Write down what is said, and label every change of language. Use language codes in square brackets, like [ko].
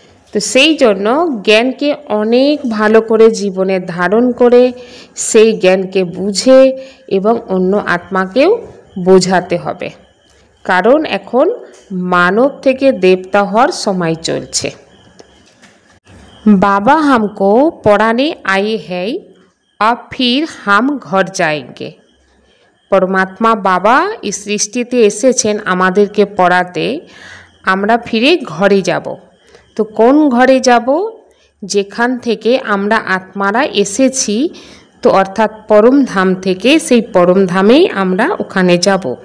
[bn] তো সেই জন্য জ্ঞানকে অনেক ভালো করে জীবনে ধারণ করে সেই জ্ঞানকে বুঝে এবং অন্য আত্মাকেও বোঝাতে হবে। কারণ এখন মানব থেকে দেবতা হওয়ার সময় চলছে। [hi] बाबा हमको पढ़ाने आए हैं, अब फिर हम घर जाएंगे। [bn] परमात्मा बाबा इस सृष्टिते एसेছেন আমাদেরকে পড়াতে, আমরা ফিরে ঘরে যাব। তো কোন ঘরে যাব? যেখান থেকে আমরা আত্মারা এসেছি, তো অর্থাৎ পরম ধাম থেকে, সেই পরম ধামেই আমরা ওখানে যাব।